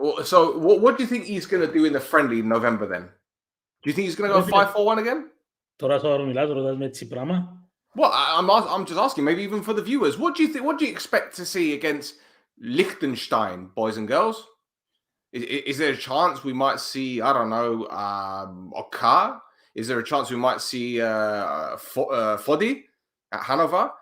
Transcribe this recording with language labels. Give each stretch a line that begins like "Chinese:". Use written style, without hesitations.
English: So what do you think he's going to do in the friendly in November then? Do you think he's going to go 5-4-1 again?
Greek: Τώρα σοβαρό μιλάς, ρωτάς με έτσι πράγμα.
English: Well, I'm just asking, maybe even for the viewers. What do you think? What do you expect to see against Liechtenstein, boys and girls? Is there a chance we might see, I don't know, Oka? Is there a chance we might see Fodi at Hanover?